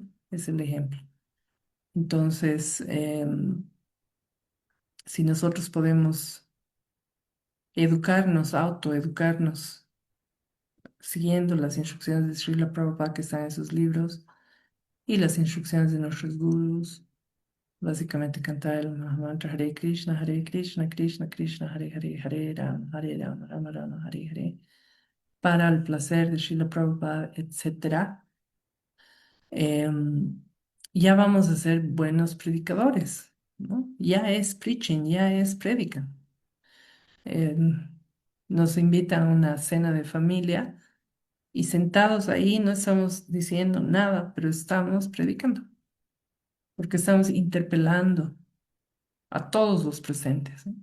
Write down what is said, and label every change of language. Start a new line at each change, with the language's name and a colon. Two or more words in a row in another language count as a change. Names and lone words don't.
Spanish: Es el ejemplo. Entonces, si nosotros podemos educarnos, autoeducarnos, siguiendo las instrucciones de Srila Prabhupada que están en sus libros y las instrucciones de nuestros gurus, básicamente cantar el mantra
Sanskrit: Hare Krishna, Krishna Krishna, Hare Hare, Hare Rama, Rama Rama, Hare Hare,
Spanish: para el placer de Srila Prabhupada, etcétera, em, ya vamos a ser buenos predicadores, ¿no? Ya es preaching, ya es prédica. Em, nos invitan a una cena de familia y sentados ahí no estamos diciendo nada, pero estamos predicando, porque estamos interpelando a todos los presentes, ¿no?